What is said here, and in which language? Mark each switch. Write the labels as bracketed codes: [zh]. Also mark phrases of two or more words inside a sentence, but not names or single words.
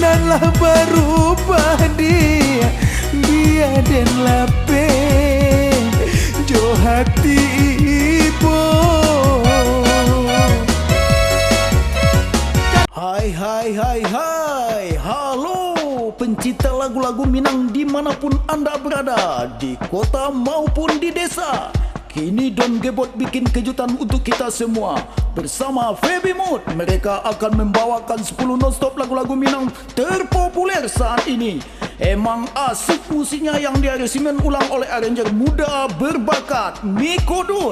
[min] lah berubah dia biar den lape jo hati ibu. [id] Hai, halo pencinta lagu-lagu Minang dimanapun Anda berada, di kota maupun di desa. Kini Don Gebot bikin kejutan untuk kita semua. Bersama Feby Mood, mereka akan membawakan 10 non-stop lagu-lagu Minang terpopuler saat ini. Emang asik musiknya yang diaresimen ulang oleh arranger muda berbakat Miko Dut.